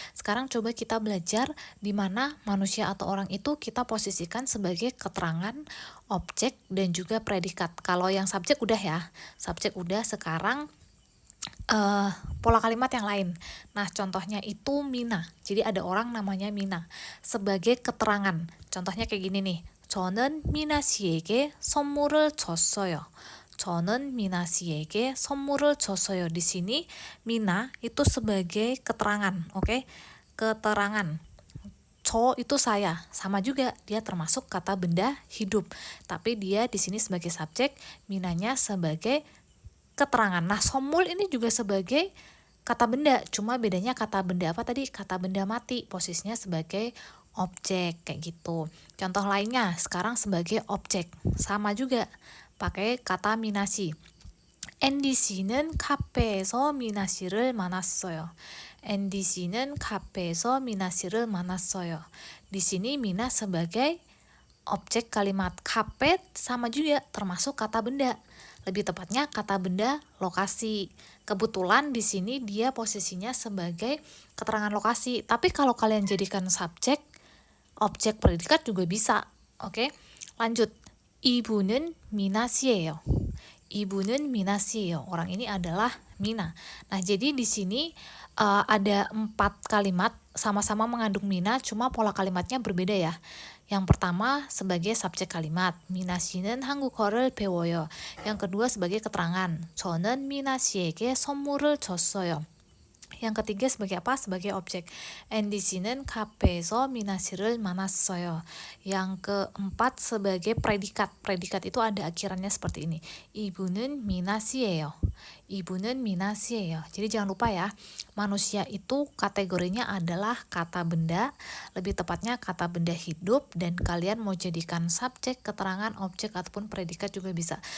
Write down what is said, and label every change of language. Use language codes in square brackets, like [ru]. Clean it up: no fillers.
[id] Sekarang coba kita belajar di mana manusia atau orang itu kita posisikan sebagai keterangan, objek, dan juga predikat. Kalau yang subjek udah ya, subjek udah, sekarang pola kalimat yang lain. Nah, contohnya itu Mina. Jadi ada orang namanya Mina sebagai keterangan. Contohnya kayak gini nih. [ko] 저는 미나 씨에게 선물을 줬어요. 저는 미나 씨에게 선물을 줬어요. [id] Di sini Mina itu sebagai keterangan, oke? Keterangan. Itu saya, sama juga dia termasuk kata benda hidup. Tapi dia di sini sebagai subjek, Minanya sebagai keterangan. Nah, somul ini juga sebagai kata benda, cuma bedanya kata benda apa tadi? Kata benda mati, posisinya sebagai objek kayak gitu. Contoh lainnya sekarang sebagai objek, sama juga pakai kata minasi. [ko] 앤디 씨는 카페에서 미나 씨를 만났어요. 앤디 씨는 카페에서 미나 씨를 만났어요. [id] Di sini Mina sebagai objek kalimat. Kafe sama juga termasuk kata benda. Lebih tepatnya kata benda lokasi. Kebetulan di sini dia posisinya sebagai keterangan lokasi. Tapi kalau kalian jadikan subjek, objek predikat juga bisa. Oke, lanjut. [ko] 이분은 미나 씨예요. 이분은 미나 씨예요. [id] Orang ini adalah Mina. Nah, jadi di sini ada 4 kalimat sama-sama mengandung Mina, cuma pola kalimatnya berbeda ya. Yang pertama sebagai subjek kalimat, [ko] 미나 씨는 한국어를 배워요. [id] Yang kedua sebagai keterangan, [ko] 저는 미나 씨에게 선물을 줬어요. [id] Yang ketiga sebagai apa? Sebagai objek. [ko] 앤디 씨는 카페에서 미나 씨를 만났어요. [id] Yang keempat sebagai predikat. Predikat itu ada akhirannya seperti ini. [ko] 이분은 미나 씨예요. 이분은 미나 씨예요. [id] Jadi jangan lupa ya, manusia itu kategorinya adalah kata benda, lebih tepatnya kata benda hidup, dan kalian mau jadikan subjek, keterangan, objek, ataupun predikat juga bisa.